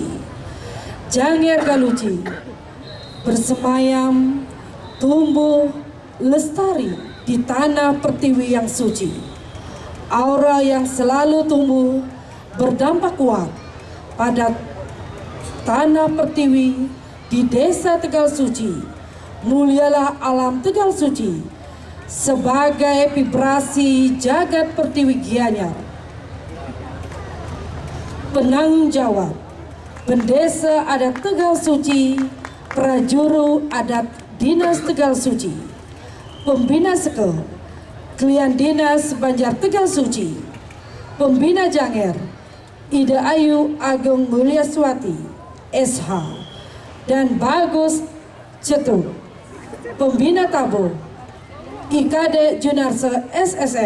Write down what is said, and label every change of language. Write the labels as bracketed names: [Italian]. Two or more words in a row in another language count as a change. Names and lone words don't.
[Indonesian] Janger Galuci bersemayam, tumbuh, lestari di tanah pertiwi yang suci. Aura yang selalu tumbuh berdampak kuat pada tanah pertiwi di Desa Tegal Suci. Mulialah alam Tegal Suci sebagai vibrasi jagat pertiwi Gianyar. Penanggung jawab Pendesa Adat Tegal Suci, Prajuru Adat Dinas Tegal Suci, Pembina Seke, Klien Dinas Banjar Tegal Suci, Pembina Janger, Ida Ayu Agung Mulyaswati, SH, dan Bagus Cetuk, Pembina Tabo, IKD Junarso SSN.